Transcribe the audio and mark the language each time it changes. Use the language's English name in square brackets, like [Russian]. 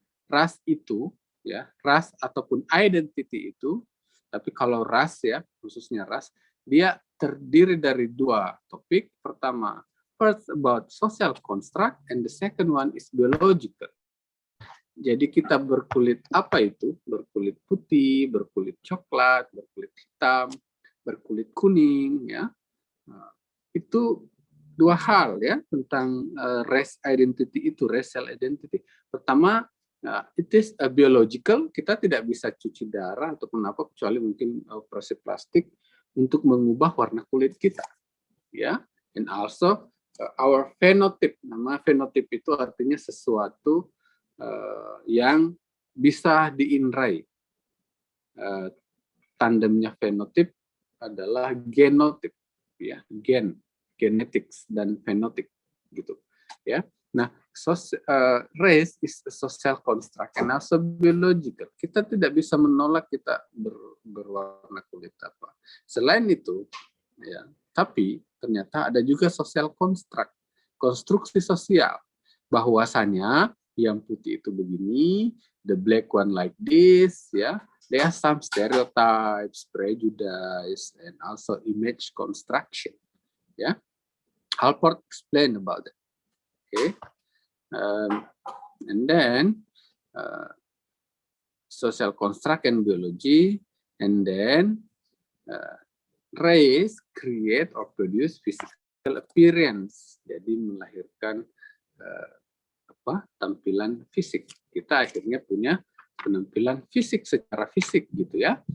[Indonesian] ras itu ya, ras ataupun identity itu, tapi kalau ras ya, khususnya ras, dia terdiri dari dua topik. Pertama, [English] first about social construct, and the second one is biological. [Indonesian] Jadi kita berkulit apa itu? Berkulit putih, berkulit coklat, berkulit hitam, berkulit kuning, ya. Itu dua hal ya tentang race identity itu, racial identity. Pertama, [English] it is a biological, [Indonesian] kita tidak bisa cuci darah atau apa kecuali mungkin operasi plastik untuk mengubah warna kulit kita, ya. [English] And also our phenotype, [Indonesian] nama phenotype itu artinya sesuatu yang bisa diindrai. Tandemnya phenotype adalah genotip, ya, genetics dan phenotype gitu, ya. [English] Nah, race is a social construct and also biological. [Indonesian] Kita tidak bisa menolak kita berwarna kulit apa. Selain itu, ya, tapi ternyata ada juga social construct, konstruksi sosial, bahwasanya yang putih itu begini, [English] the black one like this, [Indonesian] ya. [English] There are some stereotypes, prejudice, and also image construction. Yeah, Alport explained about it. Okay, and then social construct and biology, and then race create or produce physical appearance. [Indonesian] Jadi melahirkan tampilan fisik. Kita akhirnya punya penampilan fisik secara fisik gitu ya.